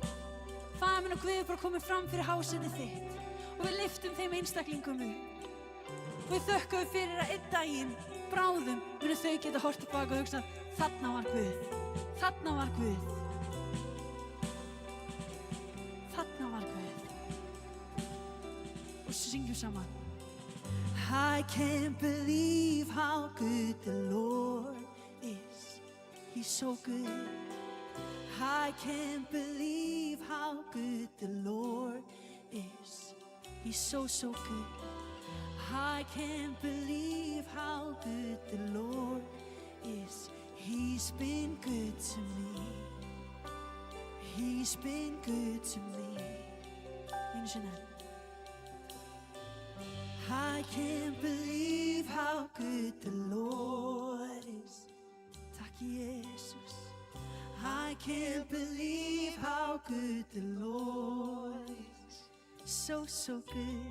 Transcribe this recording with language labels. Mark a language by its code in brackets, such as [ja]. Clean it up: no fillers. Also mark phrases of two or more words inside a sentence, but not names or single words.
[is] Faðir minn og Guð, bara komið fram fyrir hásætið þitt og við lyftum þeim einstaklingum upp. Við þökkum við fyrir að einn daginn, bráðum, munu þau geta horft tilbaka og hugsað, þarna var Guð, þarna var Guð. Þarna var Guð. Og syngjum saman. [en] I can't believe how good the Lord is. He's so good. I can't believe how good the Lord is. He's so, so good. I can't believe how good the Lord is. He's been good to me. He's been good to me. [is] Einu sinni. [en] I can't believe how good the Lord is. [is] Takk Jesus. [en] I can't believe how good the Lord is. So, so good.